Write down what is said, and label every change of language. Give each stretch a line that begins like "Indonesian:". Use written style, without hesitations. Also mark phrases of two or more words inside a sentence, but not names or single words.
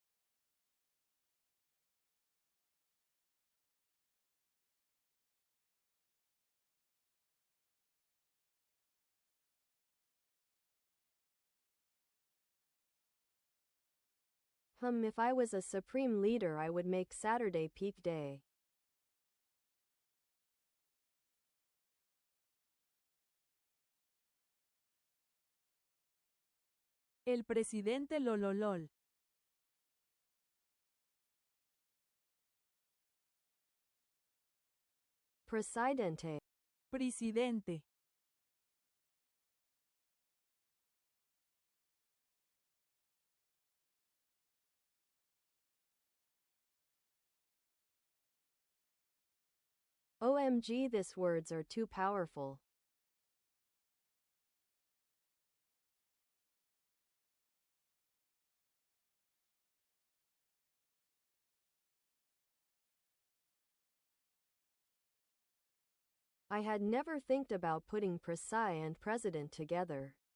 English: If I was a supreme leader, I would make Saturday peak day.
Spanish: El presidente lololol. Presidente. Presidente.
English: OMG, these words are too powerful. I had never thinked about putting Prisci and president together.